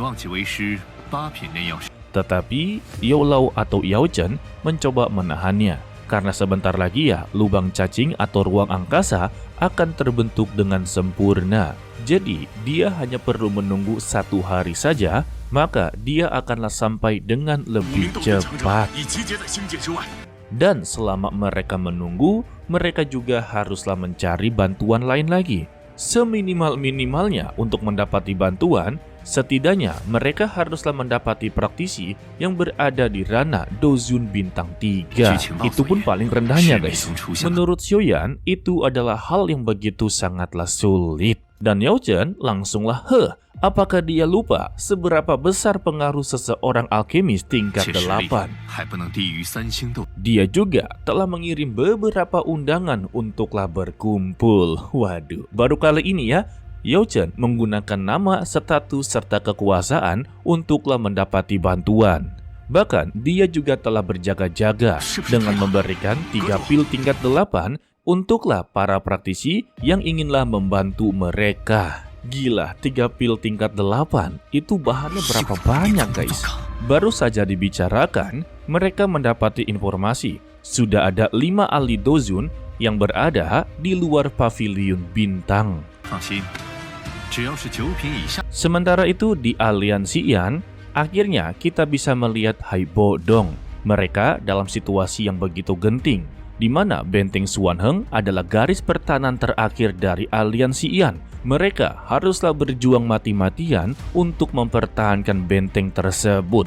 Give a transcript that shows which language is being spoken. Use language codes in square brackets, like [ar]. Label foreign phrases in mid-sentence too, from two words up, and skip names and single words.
[id] Tetapi Yao Lao atau Yao Chen mencoba menahannya. Karena sebentar lagi ya lubang cacing atau ruang angkasa akan terbentuk dengan sempurna. Jadi, dia hanya perlu menunggu 1 hari saja, maka dia akanlah sampai dengan 5 lebih [zh] 名斗阵强者 [id] cepat. [zh] 已集结在星界之外。 [id] Dan selama mereka menunggu, mereka juga haruslah mencari bantuan lain lagi. Seminimal-minimalnya untuk mendapati bantuan, setidaknya mereka haruslah mendapati praktisi yang berada di ranah Dozun bintang 3. Itu pun paling rendahnya guys. Menurut Xiaoyan, itu adalah hal yang begitu sangatlah sulit. Dan Yao Chen langsunglah apakah dia lupa seberapa besar pengaruh seseorang alkemis tingkat [zh] 且实力 [id] 8? [zh] 还不能低于3星斗。 [id] Dia juga telah mengirim beberapa undangan untuklah berkumpul. Waduh, baru kali ini ya, Yao Chen menggunakan nama, status, serta kekuasaan untuklah mendapati bantuan. Bahkan, dia juga telah berjaga-jaga dengan memberikan 3 pil tingkat 8 untuklah para praktisi yang inginlah membantu mereka. Gila, 3 pil tingkat 8, itu bahannya berapa banyak guys? Baru saja dibicarakan, mereka mendapati informasi sudah ada 5 ahli Dozun yang berada di luar pavilion bintang. [zh] 放心，只要是9品以下， [id] Sementara itu di aliansi Yan, akhirnya kita bisa melihat Hai Bodong. Mereka dalam situasi yang begitu genting, di mana benteng Xuanheng adalah garis pertahanan terakhir dari aliansi Yan. Mereka haruslah berjuang mati-matian untuk mempertahankan benteng tersebut.